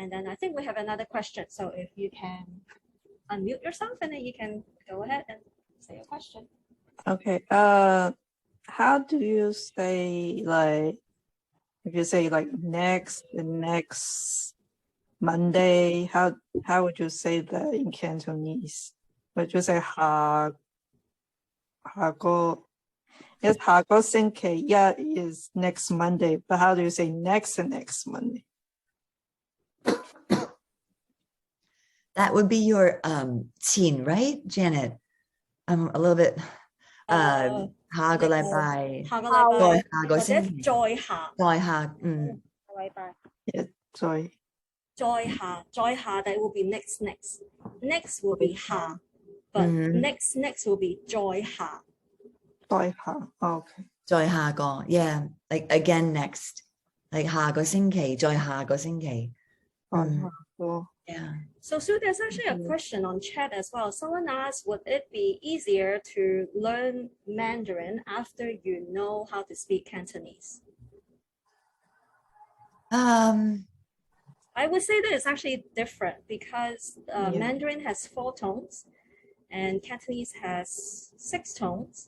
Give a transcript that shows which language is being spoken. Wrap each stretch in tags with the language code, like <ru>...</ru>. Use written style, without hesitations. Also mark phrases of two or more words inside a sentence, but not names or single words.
<en>And then I think we have another question. So if you can unmute yourself, and then you can go ahead and say your question. Okay. How do you say, like, if you say like the next Monday, how would you say that in Cantonese? Would you say</en> <yue>下個</yue> <en>yes,</en> <yue>下個星期一</yue> <en>is next Monday, but how do you say next Monday? That would be your qin, right, Janet? I'm a little bit</en> <yue>下個禮拜再下個星期再下再下</yue> <en>that will be next will be 下 but next will be</en> <yue>再下</yue> <en>okay</en> <yue>再下個</yue> <en>yeah, like again next, like</en> <yue>下個星期再下個星期</yue> <en>yeah. So Sue, there's actually a question on chat as well. Someone asked, would it be easier to learn Mandarin after you know how to speak Cantonese? I would say that it's actually different, because Mandarin has 4 tones and Cantonese has 6 tones.</en>